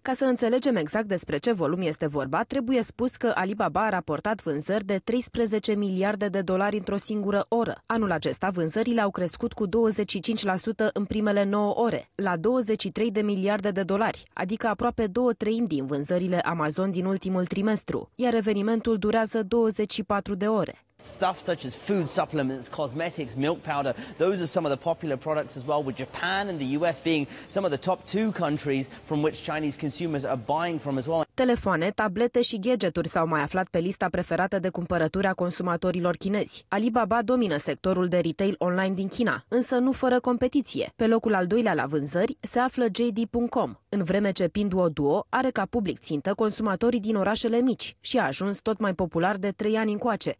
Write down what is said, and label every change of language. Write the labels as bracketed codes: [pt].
[ro] Ca să înțelegem exact despre ce volum este vorba, trebuie spus că Alibaba a raportat vânzări de $13 miliarde într-o singură oră. Anul acesta, vânzările au crescut cu 25% în primele 9 ore, la $23 miliarde, adică aproape două treimi din vânzările Amazon din ultimul trimestru, iar evenimentul durează 24 de ore. [en] Stuff such as food supplements, cosmetics, milk powder, those are some of the popular products as well, with Japan and the US being some of the top two countries from which Chinese consumers are buying from as well. [ro] Telefoane, tablete și gadgeturi s-au mai aflat pe lista preferată de cumpărături a consumatorilor chinezi. Alibaba domină sectorul de retail online din China, însă nu fără competiție. Pe locul al doilea la vânzări se află JD.com, în vreme ce Pinduoduo are ca public țintă consumatorii din orașele mici și a ajuns tot mai popular de 3 ani încoace.